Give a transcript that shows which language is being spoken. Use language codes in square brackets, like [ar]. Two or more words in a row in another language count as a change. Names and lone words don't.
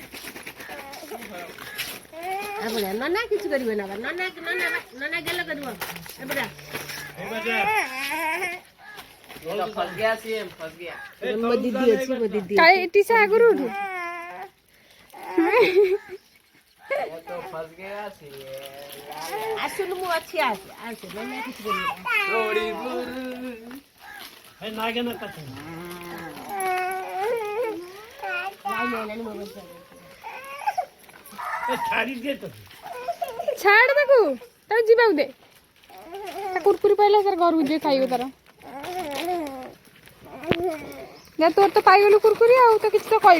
[or] ନନା କିଛି କରିବେ ନା ନନା ଗେଲ କରିବ ଏପଟା [hi] फंस गया सीएम फंस गया [or] ମୋ ଦିଦି ଅଛି ମୋ ଦିଦି କାଳେ ଏଠି ସେ ଆଗରୁ ଉଠୁ [hi] वो तो फंस गया सीएम [or] ଆସୁନୁ ମୁଁ ଅଛି ଆସେ ନନା କିଛି କରିବେ [hi] थोड़ी दूर [or] ଛାଡ଼ ତାକୁ ତାକୁ ଯିବାକୁ ଦେ ତା କୁରକୁରି ପାଇଲା ତାର ଘରକୁ ଯିଏ ଖାଇବ ତାର ଯା ତୋର ତ ପାଇଗଲୁ କୁରକୁରି ଆଉ ତ କିଛି ତ କହିଲୁ